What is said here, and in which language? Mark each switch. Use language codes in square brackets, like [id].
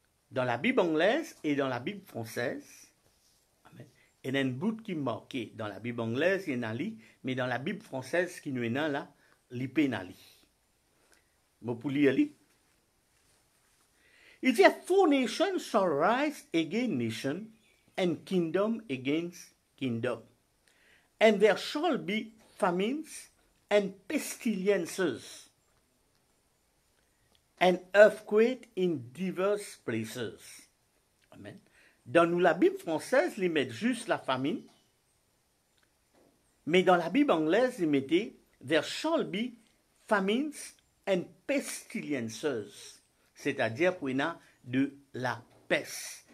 [fr] Dans la Bible anglaise et dans la Bible française, il y a un bout qui est marqué. Dans la Bible anglaise, il y a un li, mais dans la Bible française, qui nous est là, il y a un li. Je peux lire li. Il dit, [en] four nations shall rise against nation, and kingdom against kingdom. And there shall be famines and pestilences, and earthquake in diverse places. Amen. [fr] Dans nous, la Bible française, ils mettent juste la famine, mais dans la Bible anglaise, ils mettaient [en] there shall be famines and pestilences, [fr] c'est-à-dire pour de la peste.